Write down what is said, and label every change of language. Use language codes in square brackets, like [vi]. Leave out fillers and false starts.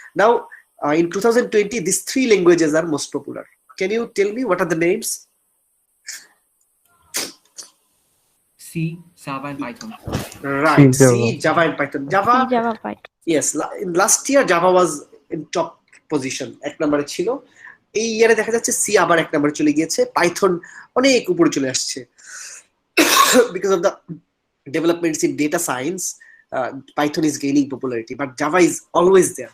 [en] Now in 2020, these three languages are most popular. Can you tell me what are the names? C, Java, and Python. Right, C, Java, and Python. Java, Python. Yes, last year Java was in top position, [bn] এক নম্বরে ছিল। এই ইয়ারে দেখা যাচ্ছে C আবার এক নম্বরে চলে গিয়েছে, পাইথন অনেক উপরে চলে আসছে। [en] Because of the developments in data science, Python is gaining popularity, but Java is always there.